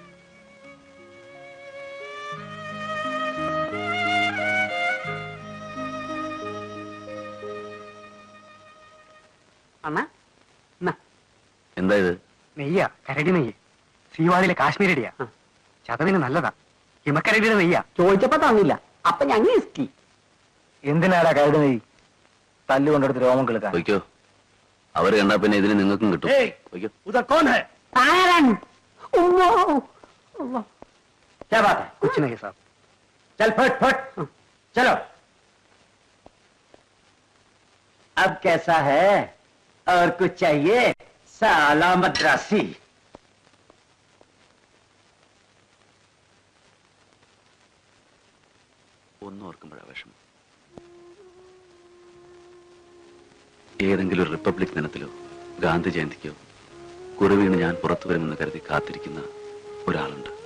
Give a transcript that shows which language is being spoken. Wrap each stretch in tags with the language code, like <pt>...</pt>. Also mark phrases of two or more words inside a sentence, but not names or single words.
<ml>എന്താ ഇത്? നെയ്യ, കരടി നെയ്യ്. സീവാളിലെ കാശ്മീരിടിയാ. ചതവിന് നല്ലതാ. ഹിമക്കരടിയുടെ നെയ്യ. ചോദിച്ചപ്പോ തന്നില്ല. അപ്പൊ ഞങ്ങൾ ഇസ്കി. എന്തിനാടാ കരടി നെയ്യ്? തല്ലുകൊണ്ടെടുത്ത് രോമം കിളുക്കാൻ. വയ്ക്കോ, അവര് കണ്ടാ പിന്നെ ഇതിന് നിങ്ങൾക്കും കിട്ടും. വയ്ക്കോ.</ml> <hi>कुछ नहीं साहब. चल फट फट. चलो. अब कैसा है? और कुछ चाहिए? साला मद्रासी.</hi> <ml>ഒന്നും ഓർക്കുമ്പോഴാ വിഷമം. ഏതെങ്കിലും ഒരു റിപ്പബ്ലിക് ദിനത്തിലോ ഗാന്ധി ജയന്തിക്കോ കുറുവീണ് ഞാൻ പുറത്തു വരുമെന്ന് കരുതി കാത്തിരിക്കുന്ന ഒരാളുണ്ട്.</ml>